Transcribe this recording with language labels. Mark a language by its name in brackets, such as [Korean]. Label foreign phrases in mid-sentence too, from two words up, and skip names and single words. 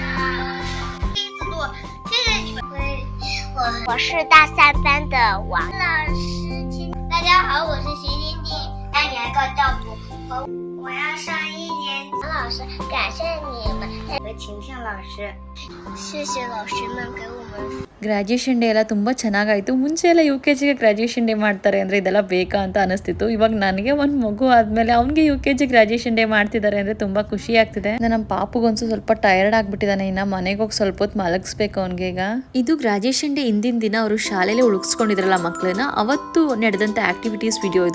[Chinese] 第一次录，谢谢你们。我是大3班的王老师。大家好，我是徐晶晶，2年高照顾我要上1年级。王老师，感谢你们和晴晴老师，谢谢老师们给我们。 [English] graduation day [Kannada] ಎಲ್ಲ ತುಂಬ ಚೆನ್ನಾಗಾಯಿತು. ಮುಂಚೆ ಎಲ್ಲ [English] UKG graduation day [Kannada] ಮಾಡ್ತಾರೆ ಅಂದರೆ ಇದೆಲ್ಲ ಬೇಕಾ ಅಂತ ಅನಿಸ್ತಿತ್ತು. ಇವಾಗ ನನಗೆ ಒಂದು ಮಗು ಆದಮೇಲೆ ಅವ್ನಿಗೆ [English] UKG graduation day [Kannada] ಮಾಡ್ತಿದ್ದಾರೆ ಅಂದರೆ ತುಂಬ ಖುಷಿ ಆಗ್ತಿದೆ. ನಮ್ಮ ಪಾಪುಗೊಂದು ಸ್ವಲ್ಪ ಟಯರ್ಡ್ ಆಗಿಬಿಟ್ಟಿದ್ದಾನೆ, ಇನ್ನು ಮನೆಗೆ ಹೋಗಿ ಸ್ವಲ್ಪ ಹೊತ್ತು ಮಲಗಿಸ್ಬೇಕು ಅವ್ನಿಗೆ ಈಗ. ಇದು [English] graduation day [Kannada] ಹಿಂದಿನ ದಿನ ಅವರು ಶಾಲೆಯಲ್ಲಿ ಉಳಿಸ್ಕೊಂಡಿದ್ರಲ್ಲ ಮಕ್ಕಳನ್ನ, ಅವತ್ತು ನಡೆದಂಥ ಆಕ್ಟಿವಿಟೀಸ್ ವಿಡಿಯೋ ಇದು.